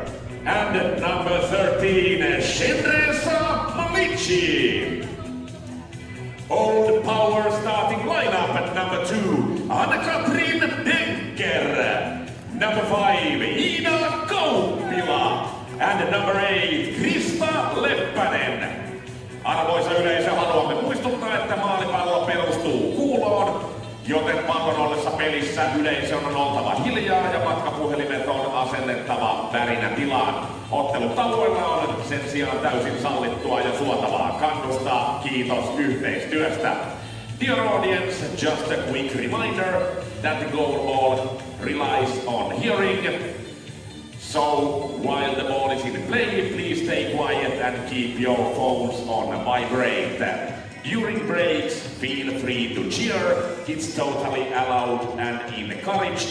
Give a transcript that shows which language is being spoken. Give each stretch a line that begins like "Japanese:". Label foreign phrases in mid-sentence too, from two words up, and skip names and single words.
English: And number 13, Shendresa Malici. Old Power starting lineup at number 2, Anna-Katrin Denker. Number 5, Ida Kauppila. And number 8, Krista Leppänen.
Finnish: Arvoisa yleisö, haluamme muistuttaa, että maalipallo perustuu kuuloon, joten pallon ollessa pelissä yleisön on oltava hiljaa ja matkapuhelimet on asennettava värinä tilaan. Ottelutauoilla on sen sijaan täysin sallittua ja suotavaa kannustaa. Kiitos yhteistyöstä.
English: Dear audience, just a quick reminder that the goalball relies on hearing. So, while the ball is in play, please stay quiet and keep your phones on vibrate. During breaks, feel free to cheer. It's totally allowed and encouraged.